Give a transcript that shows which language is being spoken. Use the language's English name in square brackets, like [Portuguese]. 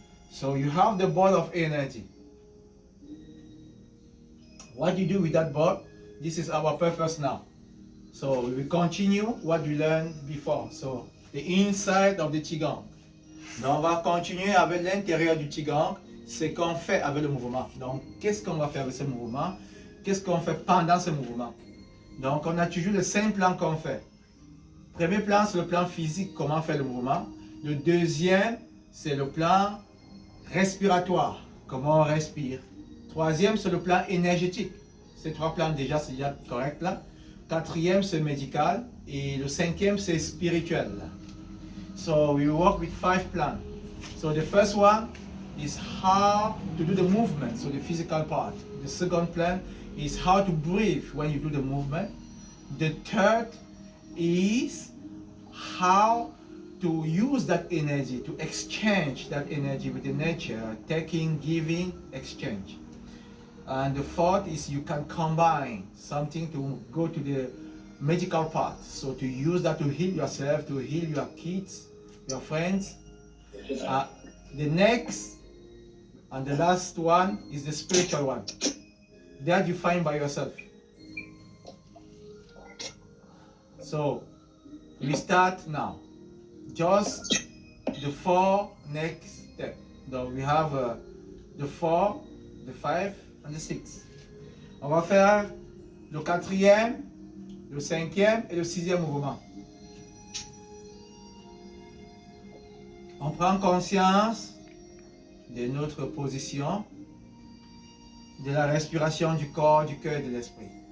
[English] So you have the ball of energy. What you do with that ball, this is our purpose now. So we will continue what we learned before. So the inside of the Qigong. [French] Donc on va continuer avec l'intérieur du Qigong, ce qu'on fait avec le mouvement. Donc qu'est-ce qu'on va faire avec ce mouvement? Qu'est-ce qu'on fait pendant ce mouvement? Donc on a toujours le 5 plans qu'on fait. Premier plan, c'est le plan physique, comment faire le mouvement. Le deuxième, c'est le plan respiratoire, comment on respire. Troisième, c'est le plan énergétique. Ces 3 plans déjà, c'est déjà correct là. Quatrième, c'est médical. Et le 5e, c'est spirituel. [English] So we work with 5 plans. So the first one is how to do the movement, so the physical part. The second plan is how to breathe when you do the movement. The third is how to use that energy, to exchange that energy with the nature, taking, giving, exchange. And the fourth is you can combine something to go to the medical part. So to use that to heal yourself, to heal your kids, your friends. The next and the last one is the spiritual one. That you find by yourself. So we start now. Just the 4 next steps. So we have the 4, the 5 and the 6. [French] On va faire le 4e, le 5e et le 6e mouvement. On prend conscience de notre position, de la respiration du corps, du cœur et de l'esprit.